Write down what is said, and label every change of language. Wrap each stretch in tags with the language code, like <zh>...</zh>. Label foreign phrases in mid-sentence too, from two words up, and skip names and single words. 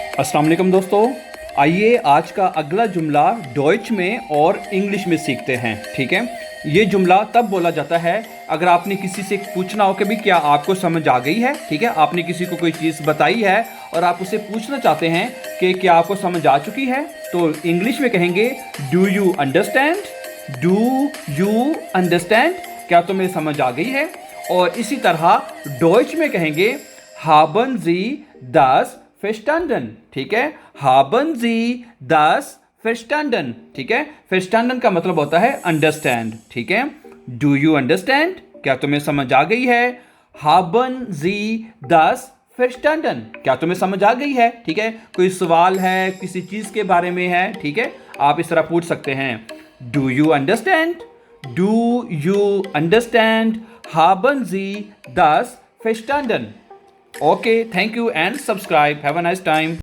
<hi>अस्सलाम वालेकुम दोस्तों। आइए आज का अगला जुमला डॉइच में और इंग्लिश में सीखते हैं। ठीक है, ये जुमला तब बोला जाता है अगर आपने किसी से पूछना हो कि भी क्या आपको समझ आ गई है। ठीक है, आपने किसी को कोई चीज़ बताई है और आप उससे पूछना चाहते हैं कि क्या आपको समझ आ चुकी है, तो इंग्लिश में कहेंगे</hi> <en>do you understand. do you understand,</en> <hi>क्या तुम्हें समझ आ गई है। और इसी तरह डॉइच में कहेंगे</hi> <de>haben Sie das verstanden।</de> <hi>ठीक है,</hi> <de>haben Sie das verstanden।</de> <hi>ठीक है, verstanden का मतलब होता है अंडरस्टैंड। ठीक है,</hi> <en>do you understand,</en> <hi>क्या तुम्हें समझ आ गई है। haben Sie das verstanden, क्या तुम्हें समझ आ गई है। ठीक है, कोई सवाल है, किसी चीज के बारे में है, ठीक है, आप इस तरह पूछ सकते हैं।</hi> <en>do you understand, do you understand,</en> <de>haben Sie das verstanden।</de> <en>Okay, thank you and subscribe. Have a nice time.</en>